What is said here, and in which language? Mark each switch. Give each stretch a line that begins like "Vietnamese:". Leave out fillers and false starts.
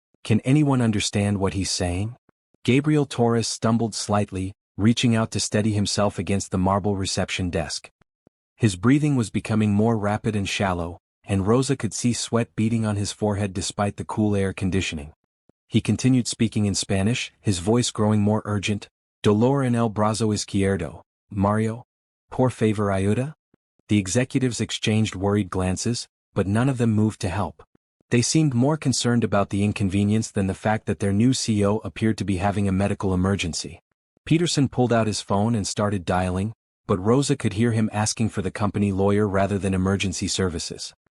English: Can anyone understand what he's saying?" Gabriel Torres stumbled slightly, reaching out to steady himself against the marble reception desk. His breathing was becoming more rapid and shallow, and Rosa could see sweat beading on his forehead despite the cool air conditioning. He continued speaking in Spanish, his voice growing more urgent.
Spanish: "Dolor en el brazo izquierdo, Mario. Por favor ayuda?"
English: The executives exchanged worried glances, but none of them moved to help. They seemed more concerned about the inconvenience than the fact that their new CEO appeared to be having a medical emergency. Peterson pulled out his phone and started dialing, but Rosa could hear him asking for the company lawyer rather than emergency services.